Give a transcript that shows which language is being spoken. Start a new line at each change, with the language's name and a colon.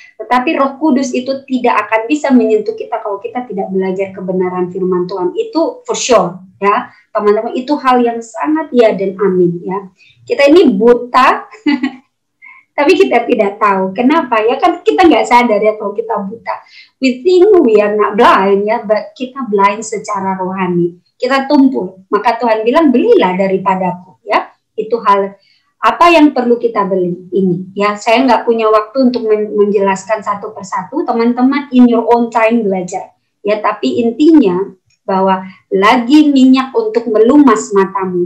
Indonesian: Tetapi Roh Kudus itu tidak akan bisa menyentuh kita kalau kita tidak belajar kebenaran firman Tuhan. Itu
English: for sure,
Indonesian: ya teman-teman. Itu hal yang sangat ya dan amin. Ya kita ini buta. Tapi kita tidak tahu. Kenapa? Ya kan kita nggak sadar ya kalau kita buta.
English: We think we are not blind ya, but kita blind
Indonesian: secara rohani. Kita tumpul. Maka Tuhan bilang, belilah daripadaku ya. Itu hal apa yang perlu kita beli ini. Ya, saya nggak punya waktu untuk menjelaskan satu persatu. Teman-teman
English: in your own time
Indonesian: belajar. Ya, tapi intinya bahwa lagi minyak untuk melumas matamu.